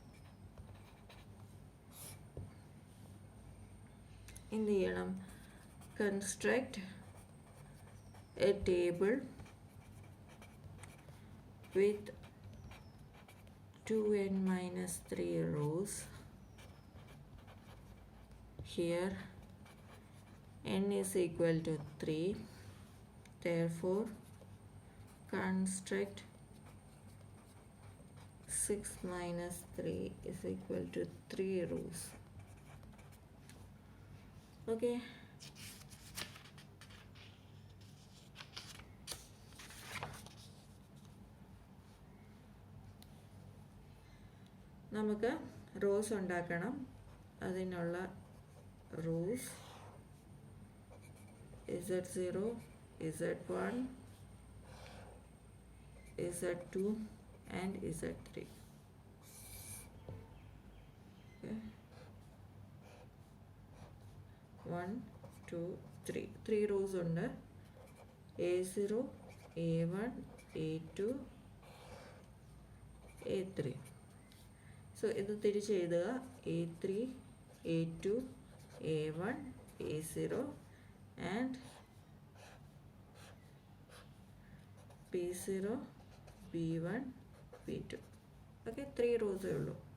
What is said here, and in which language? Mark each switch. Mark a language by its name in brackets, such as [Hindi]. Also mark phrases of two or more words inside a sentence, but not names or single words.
[Malayalam] എന്ത് ചെയ്യണം? [English] construct a table with 2n minus 3 rows. Here n is equal to 3, therefore construct 6 minus 3 is equal to 3 rows. [Malayalam] Okay. നമുക്ക് റോസ് ഉണ്ടാക്കണം. അതിനുള്ള റൂസ് Z0, Z1, Z2 and Z3. [English] Okay. 1, 2, 3. [Malayalam] 3 rows ഉണ്ട്. A0, A1, A2, A3. So ഇത് തിരിച്ച് എഴുതുക. [English] A3, A2, A1, A0 and P0, B1, B2. [Malayalam] Okay, 3 rows ഉള്ളൂ.